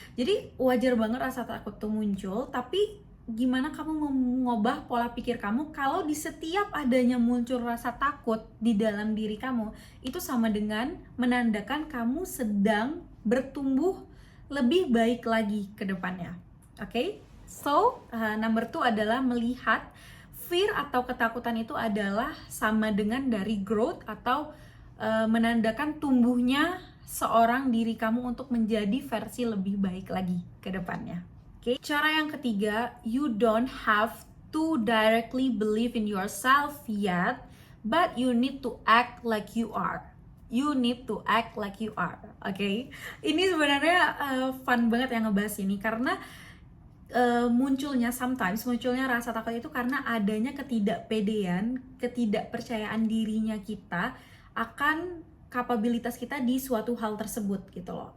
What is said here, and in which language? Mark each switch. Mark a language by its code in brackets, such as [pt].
[id] Jadi wajar banget rasa takut itu muncul, tapi gimana kamu mengubah pola pikir kamu kalau di setiap adanya muncul rasa takut di dalam diri kamu, itu sama dengan menandakan kamu sedang bertumbuh lebih baik lagi ke depannya. Oke? So, number 2 adalah melihat fear atau ketakutan itu adalah sama dengan dari growth atau menandakan tumbuhnya seorang diri kamu untuk menjadi versi lebih baik lagi ke depannya. Okay. Cara yang ketiga, [en] you don't have to directly believe in yourself yet, but you need to act like you are. You need to act like you are. Okay? [id] Ini sebenarnya fun banget yang ngebahas ini, karena munculnya rasa takut itu karena adanya ketidakpedean, ketidakpercayaan dirinya kita akan kapabilitas kita di suatu hal tersebut gitu loh.